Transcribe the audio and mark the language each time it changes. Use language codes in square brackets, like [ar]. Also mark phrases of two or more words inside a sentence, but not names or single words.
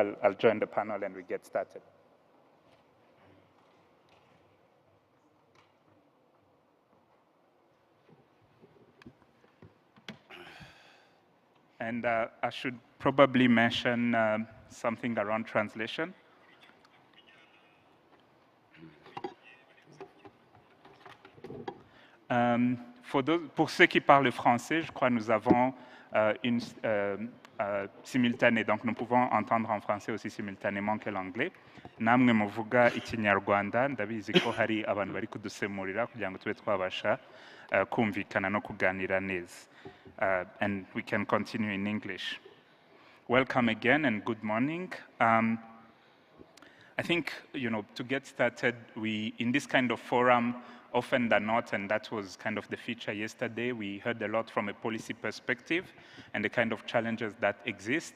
[en] I'll join the panel and we get started. And I should probably mention something around translation. [fr] Pour ceux qui parlent français, je crois que nous avons une simultanée, donc nous pouvons entendre en français aussi simultanément que l'anglais. [rw] Namwe muvuga ikinyarwanda ndabizi ko hari abantu bari kudusemurira kugira ngo tube twabasha kumvikana no kuganira neza. [en] And we can continue in English. Welcome again and good morning. I think, to get started, in this kind of forum, often than not, and that was kind of the feature yesterday, we heard a lot from a policy perspective and the kind of challenges that exist.